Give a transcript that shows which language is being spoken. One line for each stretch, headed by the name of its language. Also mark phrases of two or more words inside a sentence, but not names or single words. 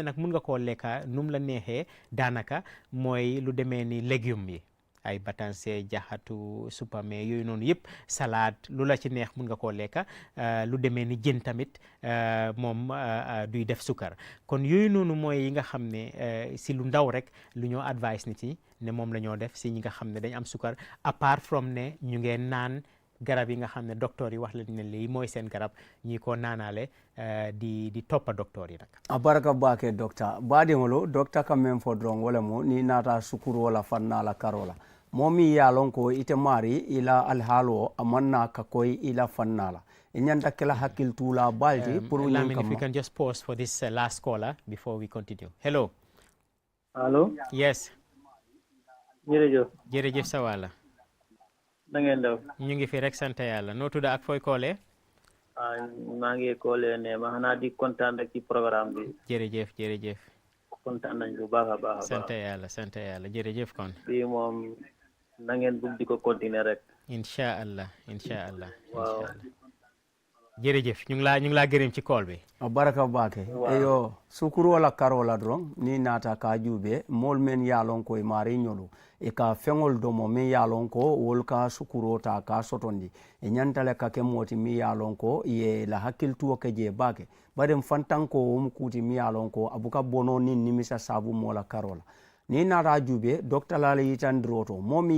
Wolof: nag mun nga koo lekka nu mu la neexee daanaka mooy lu demee ni légumes yi ay batanse jaxatu supame yooyu noonu yëpp salade lu la ci neex mun nga koo lekka lu demee ni jën tamit moom duy def sukar kon yooyu noonu mooy yi nga xam ne si lu ndaw rek lu ñoo advice nit yi ne moom la ñoo def si ñi nga xam ne dañ am sukar
English: apart from
Wolof: ne ñu ngeen naan garab yi nga xam ne docteur yi wax la ne lii mooy seen garab ñi ko naanaale di toppa docteur yi nag
Mandingo: a baraka bake docteur baadiŋolu docteur ka meŋ fo doroŋ wo le mu ni naata sukuro la fanna la karo la moo mi ye a loŋ ko ite maari i la alihaaloo a maŋ naa ka koyi i la fanna la i ñanta kela hakkiltuu la baalti pour ñiŋ
English: Lamin, if kamma we can just pause for this last caller before we continue. Hello.
Wolof: allo Yes. jërëjëf sa wàlla na ngeen def ñu ngi fi rek sant yàlla noo tudd ak fooy koolee maa ngi koolee ne ma xanaa di kontaan rek ci programme bi jërëjëf kontaan nañ bu baax a baax sant yàlla jërëjëf kon bii moom na ngeen bugg di ko continuer rek
Arabic: إن شاء الله
Wolof: waaw jërëjëf ñu ngi laa gërëm ci kool bi
Mandingo: a baraka bake eyo sukuro la karo la doroŋ ni naata ka juube moolu meŋ ye a loŋ ko i maari ñolu i ka feŋol domo miŋ ye a loŋ ko wolu ka sukuro ta ka sotondi i ñanta le ka ke mooti miŋ ye a loŋ ko ye la hakkilituwo ke je baake bari n fantanko wo mu kuuti miŋ ye a loŋ ko a buka bono niŋ nimisa saabu moo la karo la ni naata juube docteur la yitandiro to moo miŋ ye